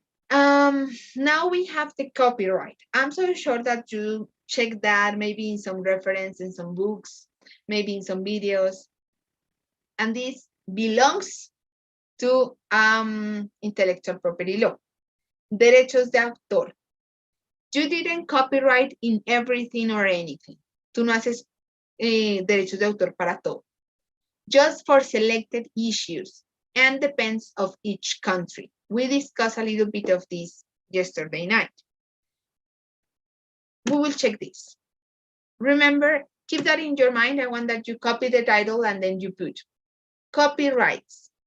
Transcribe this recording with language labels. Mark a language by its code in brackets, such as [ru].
[en] Now we have the copyright. I'm so sure that you check that maybe in some reference, in some books, maybe in some videos. And this belongs to intellectual property law. [es] Derechos de autor. [en] You didn't copyright in everything or anything. [es] Tú no haces derechos de autor para todo. [en] Just for selected issues and depends of each country. We discussed a little bit of this yesterday night. We will check this. Remember, keep that in your mind. I want that you copy the title and then you put copyrights.